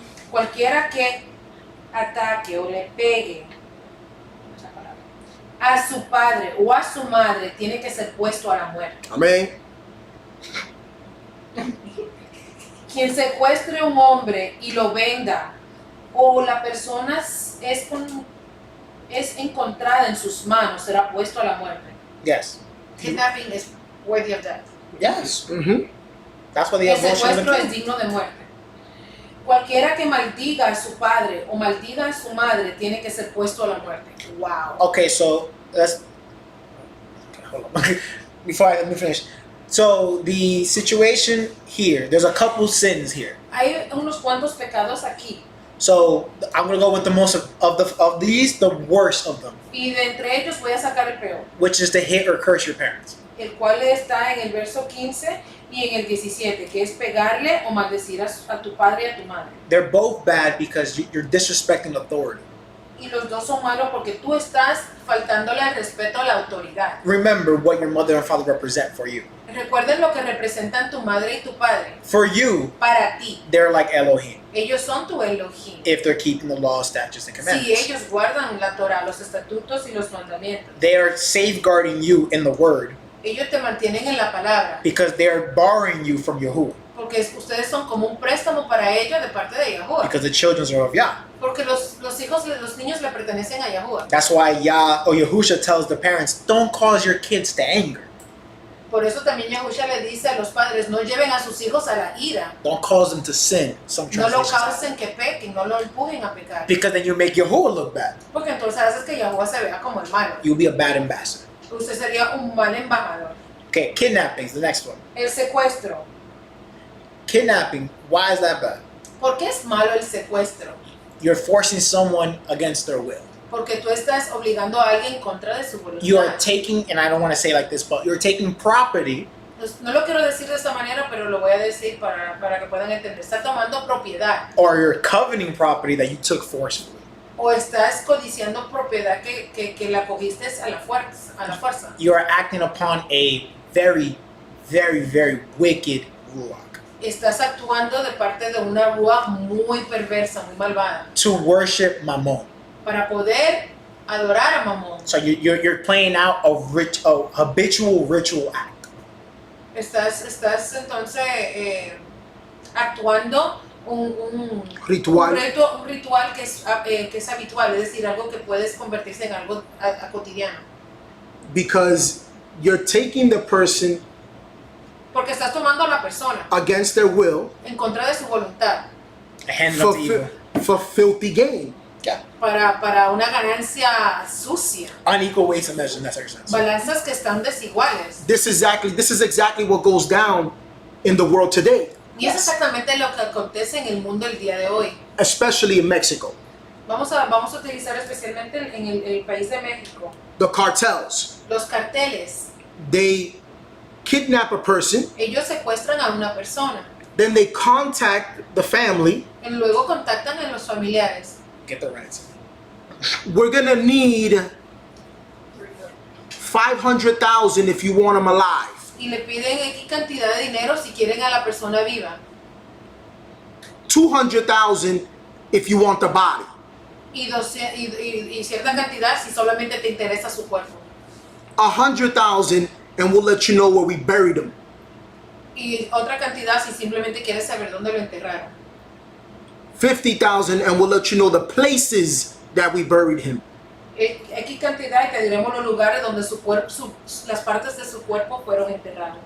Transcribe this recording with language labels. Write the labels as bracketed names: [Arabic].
[Spanish] Cualquiera que ataque o le pegue a su padre o a su madre tiene que ser puesto a la muerte. Amén. Quien secuestre a un hombre y lo venda, o la persona es encontrada en sus manos, será puesto a la muerte. [English] Yes. Kidnapping is worthy of death. Yes. Mm-hmm. That's what the [Spanish] El [English] abortion [Spanish] secuestro [English] is. [Spanish] es digno de muerte. Cualquiera que maldiga a su padre o maldiga a su madre tiene que ser puesto a la muerte. [English] Wow. Okay, so let's hold on. Let me finish. So the situation here, there's a couple sins here. [Spanish] Hay unos cuantos pecados aquí. [English] So I'm gonna go with the most of these, the worst of them, [Spanish] Y de entre ellos voy a sacar el peor, [English] which is to hit or curse your parents. [Spanish] el cual está en el verso 15 y en el 17, que es pegarle o maldecir a tu padre y a tu madre. [English] They're both bad because you're disrespecting authority. [Spanish] Y los dos son malos porque tú estás faltándole al respeto a la autoridad. [English] Remember what your mother and father represent for you. [Spanish] Recuerden lo que representan tu madre y tu padre. [English] For you, [Spanish] Para ti, [English] they're like Elohim [Spanish] ellos son tu Elohim. [English] if they're keeping the law, statutes, and [Spanish] Si [English] commandments. [Spanish] ellos guardan la Torah, los estatutos y los mandamientos, [English] They are safeguarding you in the word [Spanish] ellos te mantienen en la palabra, [English] because they're borrowing you from Yahuwah, [Spanish] porque ustedes son como un préstamo para ellos de parte de Yahuwah, [English] because the children are of Yah. [Spanish] porque los niños le pertenecen a Yahuwah. [English] That's why Yah or Yahusha tells the parents, don't cause your kids to anger. [Spanish] Por eso también Yahushua le dice a los padres, no lleven a sus hijos a la ira, [English] Don't cause them to sin. Some no lo translations. [Spanish] causen que pequen, no lo empujen a pecar, [English] Because then you make Yahuwah look bad. [Spanish] porque entonces haces que Yahuwah se vea como el malo. [English] You'll be a bad ambassador. [Spanish] Usted sería un mal embajador. [English] Okay, kidnapping's the next one. [Spanish] El secuestro. [English] Kidnapping, why is that bad? [Spanish] ¿Por qué es malo el secuestro? [English] You're forcing someone against their will. [Spanish] Porque tú estás obligando a alguien en contra de su [English] You are [Spanish] voluntad. [English] taking, and I don't want to say like this, but you're taking property [Spanish] No lo quiero decir de esta manera, pero lo voy a decir para que puedan entender. Está tomando propiedad [English] or you're coveting property that you took forcefully. [Spanish] o estás codiciando propiedad que la cogiste a la fuerza. [English] You are acting upon a very, very, very wicked ruach [Spanish] Estás actuando de parte de una rúa muy perversa, muy malvada, [English] to worship Mammon. [Spanish] para poder adorar a Mamón. [English] So you're playing out a habitual ritual act. [Spanish] Estás entonces actuando un Ritual. un ritual que es habitual, es decir, algo que puedes convertirse en algo cotidiano. [English] Because you're taking the person [Spanish] Porque estás tomando a la persona [English] against their will [Spanish] en contra de su voluntad [English] Hand for, up to evil. for filthy gain. Yeah. [Spanish] para una ganancia sucia. [English] Unequal weights and measures in that sense. [Spanish] Balanzas que están desiguales. [English] This is exactly what goes down in the world today, [Spanish] Y es exactamente lo que acontece en el mundo el día de hoy. [English] especially in Mexico. [Spanish] Vamos a utilizar especialmente en el país de México. [English] The cartels, [Spanish] Los carteles, [English] they kidnap a person, [Spanish] ellos secuestran a una persona. [English] then they contact the family. [Spanish] Y luego contactan a los familiares. [English] Get the ransom. We're gonna need 500,000 if you want them alive. [Spanish] Y le piden X cantidad de dinero si quieren a la persona viva. [English] 200,000 if you want the body. [Spanish] Y cierta cantidad si solamente te interesa su cuerpo. [English] 100,000 and we'll let you know where we buried him. [Spanish] Y otra cantidad si simplemente quieres saber dónde lo enterraron. [English] 50,000 and we'll let you know the places that we buried him. [Spanish] X cantidad y te diremos los lugares donde las partes de su cuerpo fueron enterradas.